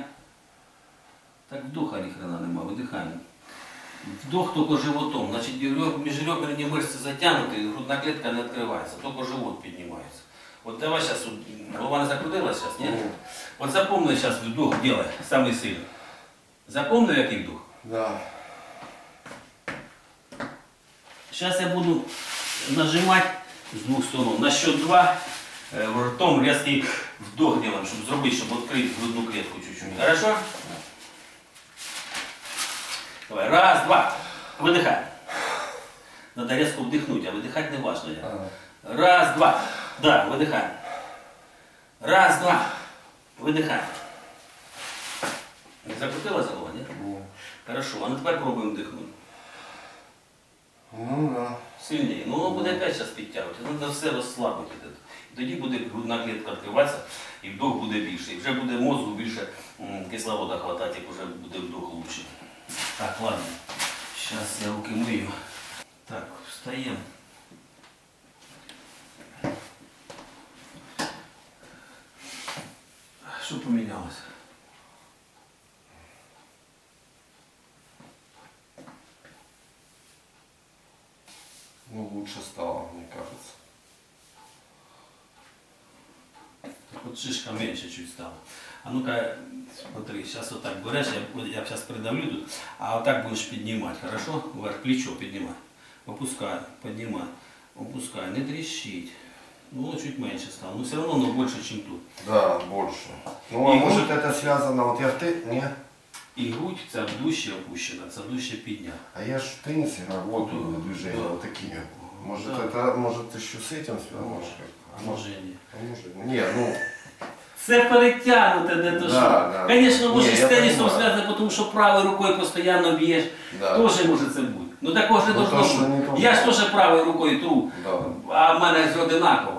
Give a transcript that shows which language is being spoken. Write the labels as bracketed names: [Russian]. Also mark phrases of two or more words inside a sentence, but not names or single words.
[Ukrainian] Так вдоха ні хрена нема, видихаємо. Вдох тільки животом, значить міжреберні мишці затягнуті, грудна клітка не відкривається, тільки живот піднімається. От давай зараз, голова не закрутилась зараз, ні? От запомни зараз вдох, делай, самий сильний. Запомни, який вдох? [Russian] Да. Сейчас я буду нажимать с двух сторон. На счет 2 ртом резкий вдох делаем, чтобы сделать, чтобы открыть грудную клетку чуть-чуть. Хорошо? Давай, раз, два. Выдыхай. Надо резко вдохнуть, а выдыхать не важно. Раз, два. Да, выдыхай. Раз, два. Выдыхай. Не закрутилась голова, нет? Нет. Хорошо, а ну теперь пробуем вдохнуть. Ну да. [Ukrainian] Сильніше. Ну воно буде опять зараз підтягувати. Треба все розслабити. І тоді буде грудна клітка відкриватися і вдох буде більше. І вже буде мозку більше кислорода хватати, як вже буде вдох лучше. Так, ладно. Зараз я руки мию. Так, встаємо. Що помінялося? [Russian] Ну лучше стало, мне кажется. [Ukrainian] Так от шишка менше чуть стала. [Russian] А ну-ка, смотри, сейчас вот так берешь, я сейчас придавлю тут, а вот так будешь поднимать, хорошо? Вверх, плечо поднимай. Опускай, поднимай, опускай, не трещить. Ну, чуть меньше стало, но все равно оно больше, чем тут. Да, больше. Ну, а И может вот- это связано, вот я в не? И грудь, [Ukrainian] це вдуще опущена, це вдуще підняв. [Russian] А я ж в теннисе работаю Да. движения Да. вот такими. Может Да. это, может еще с этим связано? [Ukrainian] А може і ні. [Russian] А может, не, ну, [Ukrainian] Це перетягнуте, не то [Russian] Да, [Ukrainian] що. [Russian] да. [Ukrainian] Звісно, може Ні, з я тенісом [Russian] понимаю. [Ukrainian] зв'язано, тому що правою рукою постійно б'єш. [Russian] Да. [Ukrainian] Теж може це бути. Ну такого ж не Ну, [Russian] должно [Ukrainian] то, що не бути. [Russian] должно. [Ukrainian] Я ж теж правою рукою тру, [Russian] да, [Ukrainian] а в мене ж одинаково.